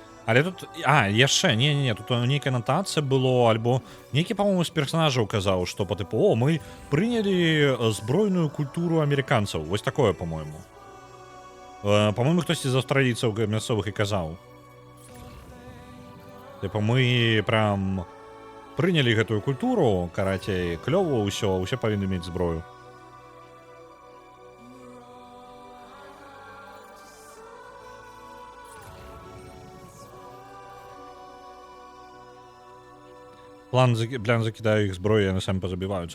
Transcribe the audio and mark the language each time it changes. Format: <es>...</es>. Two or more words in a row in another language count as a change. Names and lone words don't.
<be>Але тут яшчэ не, тут нейкая анатацыя было, альбо нейкі, по-моему, з персонажаў казаў, што по тыпу, о, мы прынялі збройную культуру амерыканцаў. Вось такое, по-моему. По-моему, хтосьці з аўстралійцаў мясцовых і казаў.</be> <ru>Типа мы прям</ru> <be>прынялі гэтую культуру, карацей, клёва ўсё павінны мець зброю. План закідаю іх зброю, яны самі пазабіваюцца.</be>